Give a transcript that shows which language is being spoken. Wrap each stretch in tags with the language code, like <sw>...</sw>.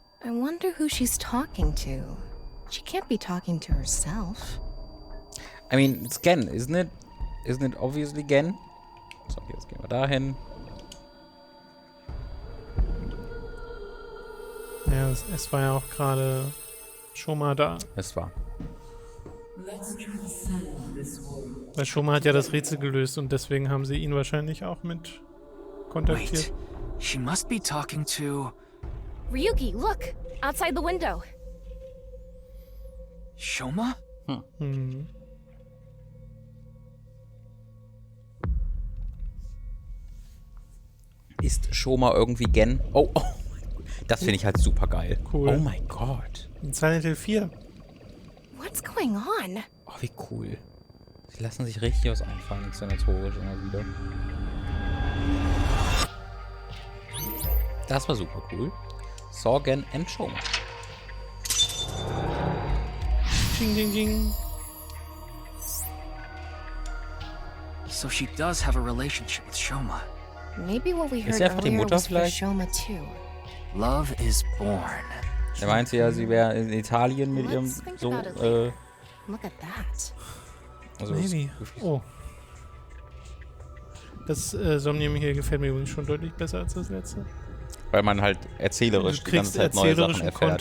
<en>I wonder who she's talking to. She can't be talking to herself. I mean, it's Gen, isn't it? Isn't it obviously Gen?</en> <de>So, jetzt gehen wir dahin. Ja, es war ja auch gerade Shoma da. Es war. Weil Shoma hat ja das Rätsel gelöst und deswegen haben sie ihn wahrscheinlich auch mit kontaktiert.</de> <en>Wait, she must be talking to... Ryuki, look! Outside the window. Shoma? Hm.</en> <de>Ist Shoma irgendwie Gen? Oh. Das finde ich halt super geil.</de> <en>Cool.</en> <de>Oh mein Gott.</de> <en>In Silent Hill 4. What's going on?</en> <de>Oh, wie cool. Sie lassen sich richtig was einfallen, inszenatorisch immer wieder. Das war super cool. Sorgen and Shoma. Ding, ding, ding.</de> <en>So she does have a relationship with Shoma. Maybe what we heard</en> <de>sie einfach die</de> <en>earlier</en> <de>Mutter</de> <en>was for</en> <de>vielleicht?</de> <en>Shoma too. Love is born.</en> <de>Er meinte ja, sie wäre in Italien mit ihrem so,</de> <en>Look at that.</en> <de>also</de> <en>Maybe. Oh.</en> <de>Das Somnium hier gefällt mir übrigens schon deutlich besser als das letzte. Weil man halt erzählerisch die ganze Zeit neue Sachen erfährt.</de>